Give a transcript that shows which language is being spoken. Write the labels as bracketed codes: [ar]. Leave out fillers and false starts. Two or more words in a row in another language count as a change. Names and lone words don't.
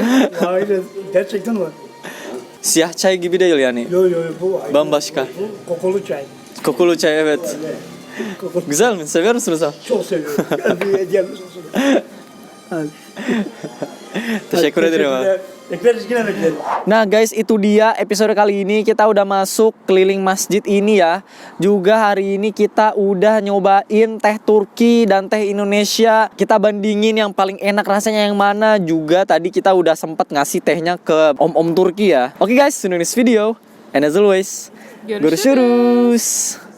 [tr] Aynen. Gerçekten var. Siyah çay gibi değil yani. Yok bu ayrı. Bambaşka. Bu kokulu çay. Kokulu çay evet. Kokulu. Güzel mi? Seviyor musunuz abi? Çok seviyorum. Gel bir hediyemiz olsun. Hadi. Teşekkür ederim abi. Bekleriz yine bekleriz. [id] Nah guys, itu dia episode kali ini. Kita udah masuk keliling masjid ini ya. Juga hari ini kita udah nyobain teh Turki dan teh Indonesia. Kita bandingin yang paling enak rasanya yang mana. Juga tadi kita udah sempet ngasih tehnya ke om-om Turki ya. [en] Oke guys, see you in this video. And as always, [tr] Görüşürüz. görüşürüz.